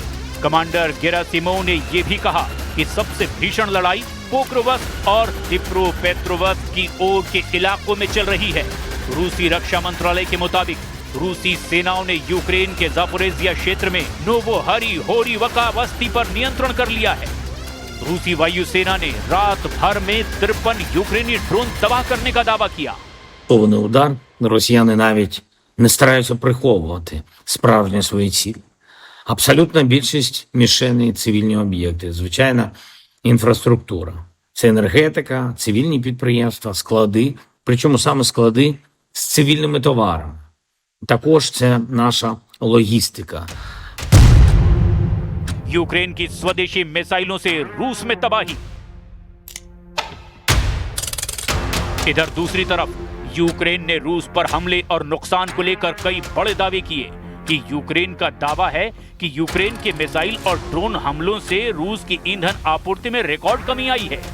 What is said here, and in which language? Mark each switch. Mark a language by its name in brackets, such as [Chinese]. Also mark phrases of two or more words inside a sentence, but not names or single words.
[Hindi] कमांडर गेरासिमोव ने यह भी कहा कि सबसे भीषण लड़ाई पोक्रोवस्क और डिप्रोपेट्रोवस्क की ओर के इलाकों में चल रही है। रूसी रक्षा मंत्रालय के मुताबिक रूसी सेनाओं ने यूक्रेन के ज़ापोरिज़िया क्षेत्र में नोवोहरिहोरिवका बस्ती पर नियंत्रण कर लिया है। रूसी वायुसेना ने रात भर में 53 यूक्रेनी ड्रोन तबाह करने का दावा किया। [Ukrainian] Повний удар. Росіяни навіть не стараються приховувати справжні свої цілі. Абсолютна більшість мішеней – цивільні об'єкти, звичайна інфраструктура. Це енергетика, цивільні підприємства, склади, причому саме склади з цивільними товарами. Також це наша логістика. [Hindi] यूक्रेन की स्वदेशी मिसाइलों से रूस में तबाही। इधर दूसरी तरफ यूक्रेन ने रूस पर हमले और नुकसान को लेकर कई बड़े दावे किए कि यूक्रेन का दावा है कि यूक्रेन के मिसाइल और ड्रोन हमलों से रूस की ईंधन आपूर्ति में रिकॉर्ड कमी आई है।